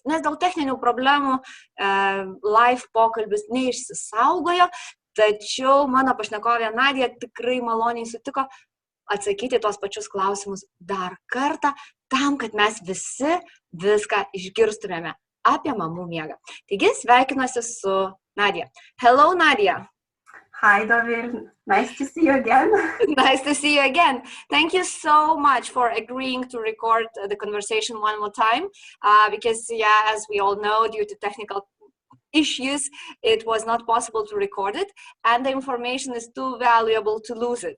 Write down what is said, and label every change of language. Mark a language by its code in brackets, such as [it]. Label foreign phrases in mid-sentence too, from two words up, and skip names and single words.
[lt] Nes dėl techninių problemų live pokalbis neišsisaugojo, tačiau mano pašnekovė Nadya tikrai maloniai sutiko atsakyti tuos pačius klausimus dar kartą, tam, kad mes visi viską išgirstumėme apie mamų miegą. Taigi, sveikinuosi su Nadya. [en] Hello, Nadya. Hi, Dovil. Nice to see you again. Nice to see you again. Thank you so much for agreeing to record the conversation one more time. Because, as we all know, due to technical issues, it was not possible to record it, and the information is too valuable to lose it.